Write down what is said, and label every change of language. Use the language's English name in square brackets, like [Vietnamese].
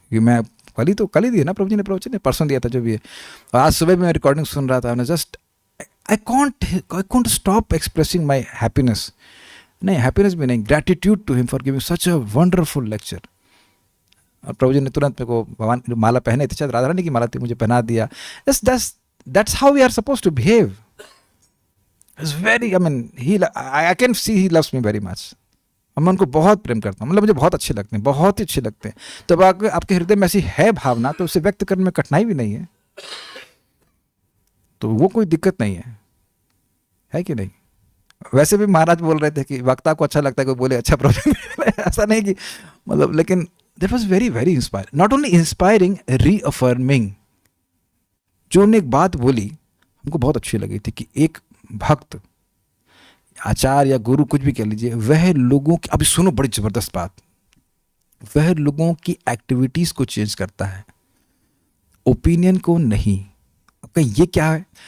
[Hindi] ये मैं कल ही दिया ना प्रभु जी ने, प्रवचन ने परसों दिया था जो भी है। और आज सुबह भी मैं रिकॉर्डिंग सुन रहा था, [English] Just I can't stop expressing my happiness. [Hindi] नहीं, हैप्पीनेस भी नहीं, [English] Gratitude to him for giving such a wonderful lecture. [Hindi] और प्रभु जी ने तुरंत मेरे को भगवान माला पहने थे, शायद राधा रानी की माला थी, मुझे पहना दिया। [English] That's how we are supposed to behave. It's very, I mean, I can see he loves me very much. [Hindi] मैं उनको बहुत प्रेम करता हूँ, मतलब मुझे बहुत अच्छे लगते हैं, बहुत ही अच्छे लगते हैं। तो अब आपके हृदय में ऐसी है भावना तो उसे व्यक्त करने में कठिनाई भी नहीं है, तो वो कोई दिक्कत नहीं है कि नहीं? वैसे भी महाराज बोल रहे थे कि वक्ता को अच्छा लगता है कोई बोले अच्छा प्रवचन। ऐसा नहीं कि मतलब, लेकिन [English] that was very very inspiring, not only inspiring, reaffirming। [Hindi] जो उन्होंने एक बात बोली हमको बहुत अच्छी लगी थी कि एक भक्त, आचार्य या गुरु कुछ भी कह लीजिए, वह लोगों की, अभी सुनो बड़ी जबरदस्त बात, वह लोगों की एक्टिविटीज को चेंज करता है, ओपिनियन को नहीं। अब ये क्या है?